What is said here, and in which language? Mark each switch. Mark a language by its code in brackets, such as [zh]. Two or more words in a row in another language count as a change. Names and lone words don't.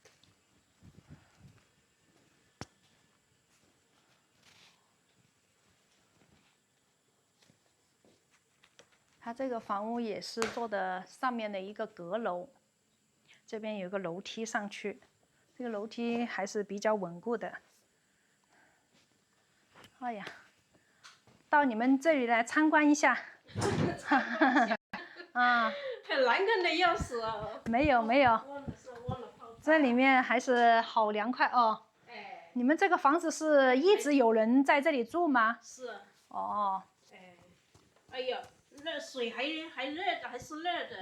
[zh] 它這個房屋也是做的上面的一個閣樓，這邊有個樓梯上去，這個樓梯還是比較穩固的。哎呀，到你們這裡來參觀一下。啊。很難看的要死啊。沒有沒有。這裡面還是好涼快哦。你們這個房子是一直有人在這裡住嗎？是。哦。哎呀。熱水還熱的，還是熱的。